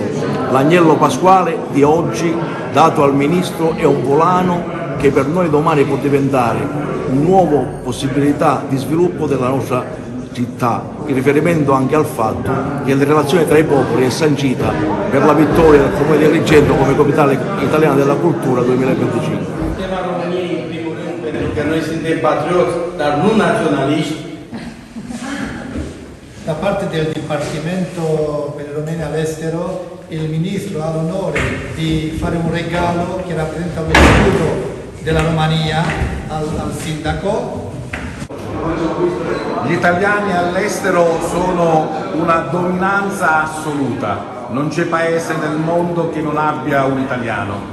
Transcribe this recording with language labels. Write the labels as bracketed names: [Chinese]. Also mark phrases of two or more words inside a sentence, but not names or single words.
[Italian] L'agnello pasquale di oggi, dato al Ministro, è un volano che per noi domani può diventare una nuova possibilità di sviluppo della nostra città, in riferimento anche al fatto che la relazione tra i popoli è sancita per la vittoria del Comune di Agrigento come Capitale Italiana della Cultura 2025. [Romanian] Că noi suntem patrioți, dar nu naționaliști. [Italian] Da parte del Dipartimento per i Romeni all'estero, il Ministro ha l'onore di fare un regalo che rappresenta lo scudo della Romania al Sindaco. Gli italiani all'estero sono una dominanza assoluta, non c'è paese nel mondo che non abbia un italiano.